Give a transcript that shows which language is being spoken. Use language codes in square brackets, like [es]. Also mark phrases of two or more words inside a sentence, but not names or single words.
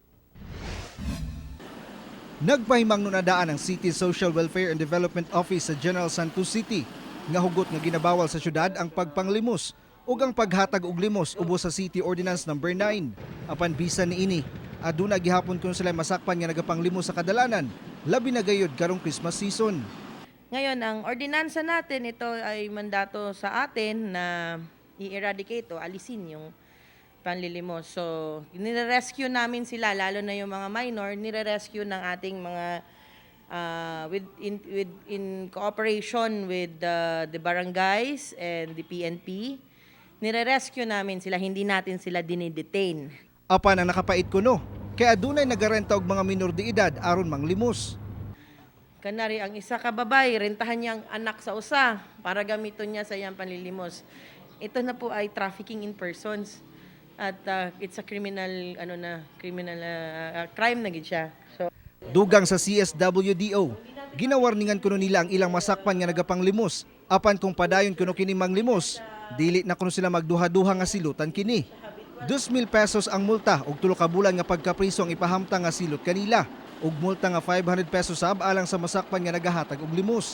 [ceb] Nagpahimangno na daan ang City Social Welfare and Development Office sa General Santos City nga hugot nga ginabawal sa syudad ang pagpanglimos ug ang paghatag og limos ubos sa City Ordinance No. 9. Apan bisan niini, aduna gihapon kun sila masakpan nga nagapanglimos sa kadalanan, labi na gayud karong [en] Christmas season. [tl] Ngayon, ang ordinansa natin, ito ay mandato sa atin na i-eradicate o alisin yung panlilimos. So, nire-rescue namin sila, lalo na yung mga minor, nire-rescue ng ating mga [en] in cooperation with the barangays and the PNP. [tl] Nire-rescue namin sila, hindi natin sila dinidetain. [ceb] Apan ang nakapait kuno, kay adunay nagarenta og mga minor de edad aron manglimos. Kanari ang isa ka babay, rentahan niya ang anak sa usa para gamiton niya sa iyang panlilimos. [tl] Ito na po ay [en] trafficking in persons [tl] at [en] it's a criminal crime [tl] na gid siya. So [ceb] Dugang sa CSWDO, ginawarningan kuno nila ang ilang masakpan nga nagapanglimos. Apan kung padayon kuno kini manglimos, dili na kuno sila magduha-duha nga silutan kini. 2,000 pesos ang multa ug 3 ka bulan nga pagkapriso ang ipahamtang nga silot kanila ug multa nga 500 pesos sab alang sa masakpan nga nagahatag og limos.